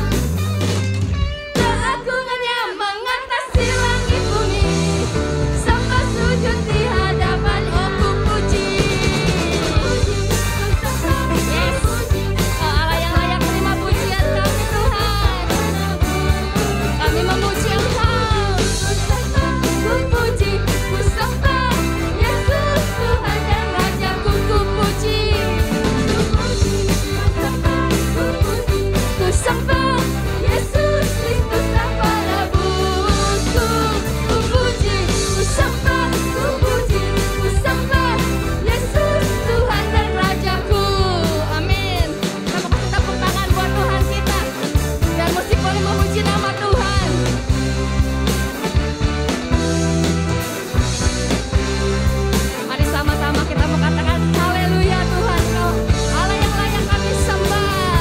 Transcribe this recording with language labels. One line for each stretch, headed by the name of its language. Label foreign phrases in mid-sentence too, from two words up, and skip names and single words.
Indonesian: Keagungannya mengatasi langit bumi. Sembah sujud di hadapan. Oh ku puji. Yes. Oh Allah yang layak terima pujian kami Tuhan. Kami memuji Engkau. Ku puji, ku sembah Yesus Tuhan dan Rajaku. Ku puji, ku sembah Yesus Kristus Sang Penebusku. Ku puji, ku sembah, ku puji, ku sembah Yesus Tuhan dan Rajaku. Amin. Kita mau kasih tepuk tangan buat Tuhan kita. Dan musik boleh memuji nama Tuhan. Mari sama-sama kita mau katakan haleluya Tuhan, Kau Allah yang layak kami sembah.